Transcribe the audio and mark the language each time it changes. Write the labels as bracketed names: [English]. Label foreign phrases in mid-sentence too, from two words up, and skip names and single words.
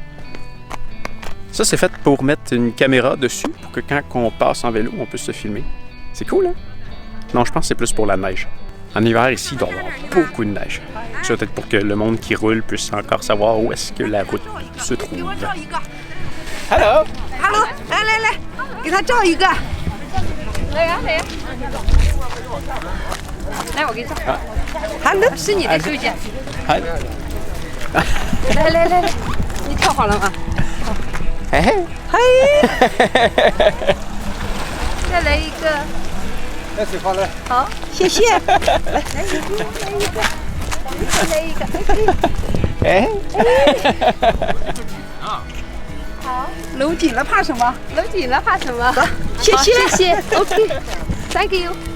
[French] Ça, c'est fait pour mettre une caméra dessus pour que quand on passe en vélo, on puisse se filmer. C'est cool, hein? Non, je pense que c'est plus pour la neige. En hiver, ici, il doit y avoir beaucoup de neige. C'est peut-être pour que le monde qui roule puisse encore savoir où est-ce que la route se trouve. [Chinese] Hello! Hello，来，给他照一个。来，我给你照。Hello，是你的，秀姐。来，你照好了吗？嘿，再来一个。来水好了。好，谢谢。来一个。哎。好，搂紧了怕什么？搂紧了怕什么？谢谢。 [English] OK，Thank you。